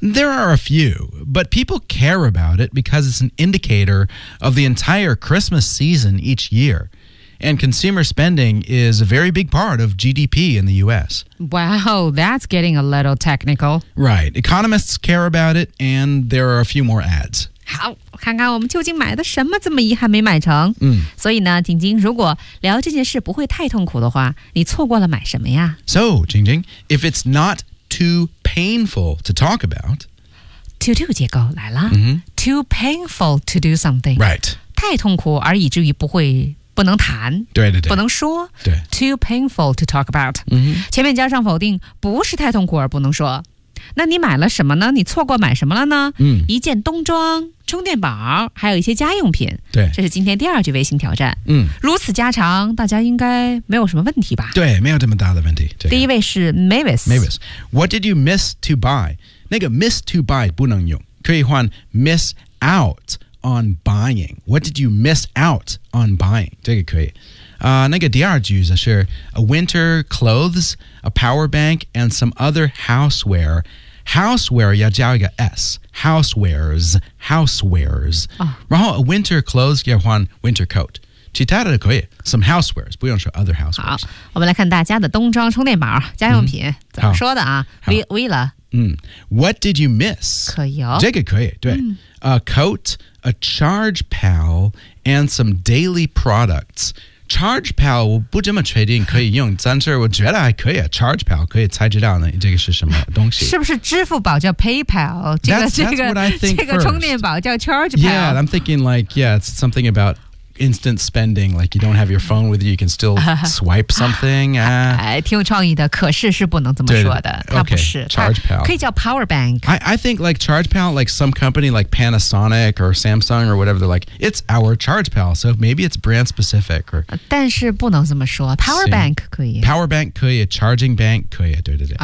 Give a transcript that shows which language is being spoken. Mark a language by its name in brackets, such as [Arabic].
[English] There are a few, but people care about it because it's an indicator of the entire Christmas season each year, and consumer spending is a very big part of GDP in the U.S. Wow, that's getting a little technical. Right. Economists care about it, and there are a few more ads. [Chinese] 好，看看我们究竟买的什么这么遗憾没买成。所以呢，晶晶，如果聊这件事不会太痛苦的话，你错过了买什么呀 [English] ？So, 晶晶 if it's not too painful to talk about, to do [Chinese] 结构来了。 [English] Too painful to do something. Right. [Chinese] 太痛苦而以至于不能谈。对对对。不能说。对。 [English] Too painful to talk about.、 [Chinese] 前面加上否定，不是太痛苦而不能说。那你买了什么呢？你错过买什么了呢？嗯，一件冬装、充电宝，还有一些家用品。对，这是今天第二句微信挑战。嗯，如此家常，大家应该没有什么问题吧？对，没有这么大的问题。这个、第一位是 Mavis。 [English] Mavis， What did you miss to buy？ 那个 miss to buy [Chinese] 不能用，可以换 [English] miss out on buying。 What did you miss out on buying？ [Chinese] 这个可以。那个第二句则是 [English] a winter clothes, a power bank, and some other houseware. Houseware 要加一个 S. Housewares, housewares.、 Oh. 然后 a winter clothes [Chinese] 要换 [English] winter coat. 其他的可以 some housewares, 不用说 other housewares. [Chinese] 好，我们来看大家的冬装、充电宝、家用品、怎么说的啊？为了。 [English] What did you miss? [Chinese] 可以哦。这个可以，对。 [English] A coat, a charge pal, and some daily products. [Chinese] Charge Pal 我不这么确定可以用，但是我觉得还可以啊。 Charge Pal 可以猜知道呢，这个是什么东西？是不是支付宝叫 PayPal？ 这个充电宝叫 Charge Pal。 [English] Yeah, I'm thinking like, yeah, it's something about instant spending. Like you don't have your phone with you, you can still swipe something. [Chinese] 挺有创意的，可是是不能这么说的。 [English] Okay, [Chinese] 它不是 [English] Charge Pal， [Chinese] 可以叫 Power Bank。 [English] I think like Charge Pal, like some company like Panasonic or Samsung or whatever. They're like, it's our Charge Pal. So maybe it's brand specific. Or [Chinese] 但是不能这么说 ，Power Bank 可以，Power Bank 可以 ，Charging Bank 可以，对对对。